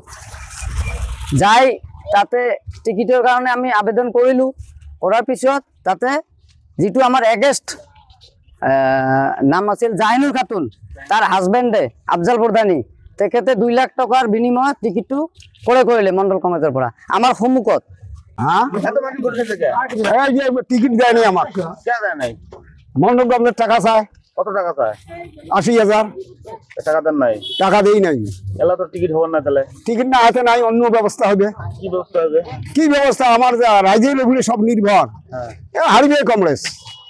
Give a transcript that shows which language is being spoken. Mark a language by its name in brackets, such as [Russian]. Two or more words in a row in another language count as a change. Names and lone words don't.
[Assamese] যাই তাতে টিকিটৰ কাৰণে আমি আবেদন কৰিলোঁ। কৰাৰ পিছত তাতে যিটো আমাৰ এগেষ্ট নাম আছিল জাহিনুৰ খাতুন, তাৰ হাজবেণ্ডে আফজাল প্ৰধানী, তেখেতে 2 লাখ টকাৰ বিনিময়ত টিকিটটো কৰিলে মণ্ডল কংগ্ৰেছৰ পৰা আমাৰ সন্মুখত। [Bangla] টিকিট দেয় নাই আমাক, মণ্ডল কংগ্রেস টাকা চায়। কত টাকা চায়? 80,000 টাকা দেন নাই? টাকা দেই নাই। এলা তো টিকিট হবার না, তাহলে টিকিট না হাতে নাই, অন্য ব্যবস্থা হবে। কি ব্যবস্থা হবে? কি ব্যবস্থা? আমার রাজ্যের উপরে সব নির্ভর। হারবে কংগ্রেস।